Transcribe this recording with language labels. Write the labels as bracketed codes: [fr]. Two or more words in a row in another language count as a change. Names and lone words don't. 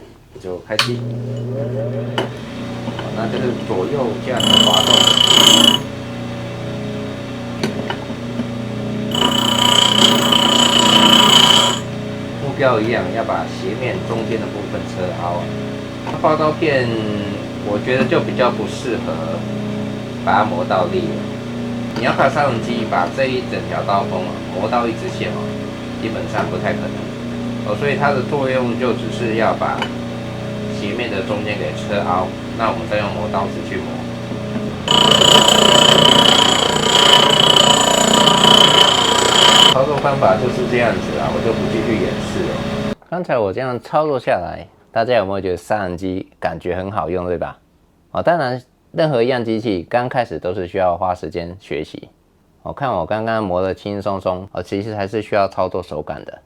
[zh] 就開機，那這是左右這樣的滑動。目標一樣，要把斜面中間的部分車凹刨刀片我覺得就比較不適合把它磨到利了。你要靠砂輪機把這一整條刀鋒磨到一直線基本上不太可能所以它的作用就只是要把斜面的中间给車凹，那我們再用磨刀石去磨。操作方法就是這樣子我就不繼續演示了。剛才我這樣操作下來，大家有沒有覺得砂輪機感覺很好用，對吧？當然，任何一樣機器剛開始都是需要花時間學習。看我剛剛磨得輕輕鬆鬆，其實還是需要操作手感的。